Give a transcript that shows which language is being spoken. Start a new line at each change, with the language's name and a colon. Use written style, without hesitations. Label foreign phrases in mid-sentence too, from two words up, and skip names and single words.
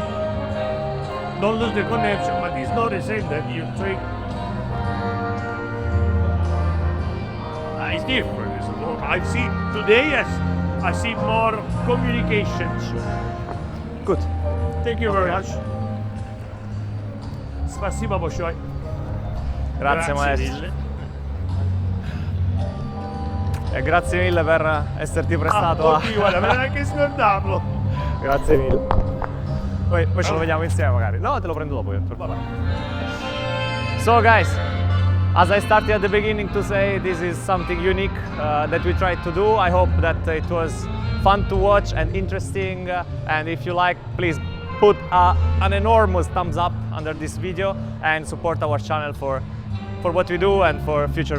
English: Don't lose the connection, but it's not the same that you take. It's different. It's more, I see today I see more communications. Good. Thank you very much.
Russian: Spasiba большое.
Italian: Grazie maestro. mille. E grazie mille per esserti prestato a... Oddio, guarda, me l'hai anche scordato. Grazie mille. Poi ce lo vediamo insieme magari. No, te lo prendo dopo io.
English: So guys, as I started at the beginning to say, this is something unique that we tried to do. I hope that it was fun to watch and interesting. And if you like, please put an enormous thumbs up under this video and support our channel for what we do and for future videos.